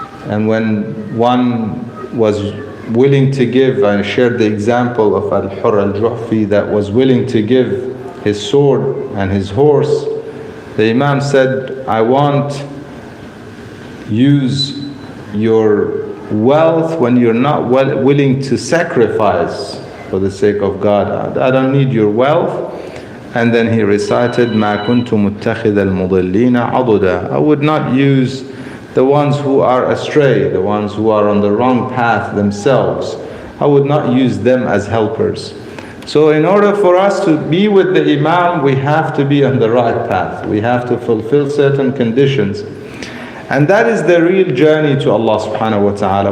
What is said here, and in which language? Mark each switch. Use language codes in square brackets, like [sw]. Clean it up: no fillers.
[en] And when one was willing to give, I shared the example of Al-Hurr al-Juhfi that was willing to give his sword and his horse, the Imam said, I won't use your wealth when you're not willing to sacrifice for the sake of God. I don't need your wealth. And then he recited, [ar] مَا كُنْتُ مُتَّخِذَ الْمُضِلِّينَ عَضُدًا. [en] I would not use the ones who are astray, the ones who are on the wrong path themselves. I would not use them as helpers. So in order for us to be with the Imam, we have to be on the right path. We have to fulfill certain conditions. And that is the real journey to Allah subhanahu wa ta'ala.